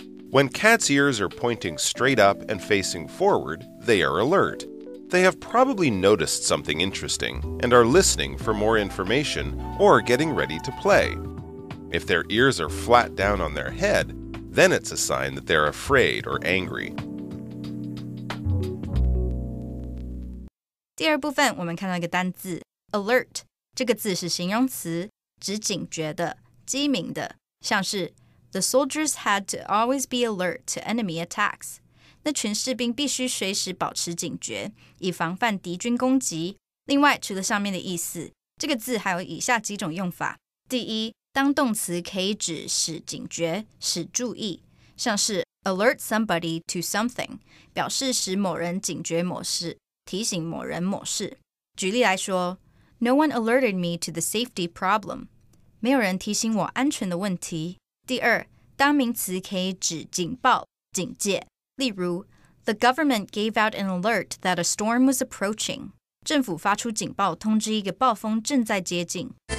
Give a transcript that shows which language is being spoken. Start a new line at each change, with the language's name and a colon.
English: When cats' ears are pointing straight up and facing forward, they are alert. They have probably noticed something interesting and are listening for more information or getting ready to play. If their ears are flat down on their head, then it's a sign that they're afraid or angry.
Chinese: 第二部分我们看到一个单字 alert， 这个字是形容词，指警觉的、机敏的，像是
English: The soldiers had to always be alert to enemy attacks.
Chinese: 那群士兵必须随时保持警觉，以防范敌军攻击。另外，除了上面的意思，这个字还有以下几种用法。第一，当动词可以指使警觉、使注意，像是 alert somebody to something， 表示使某人警觉某事，提醒某人某事。举例来说
English: No one alerted me to the safety problem.
Chinese: 没有人提醒我安全的问题。第二，当名词可以指警报、警戒，例如
English: The government gave out an alert that a storm was approaching.
Chinese: 政府发出警报，通知一个暴风正在接近。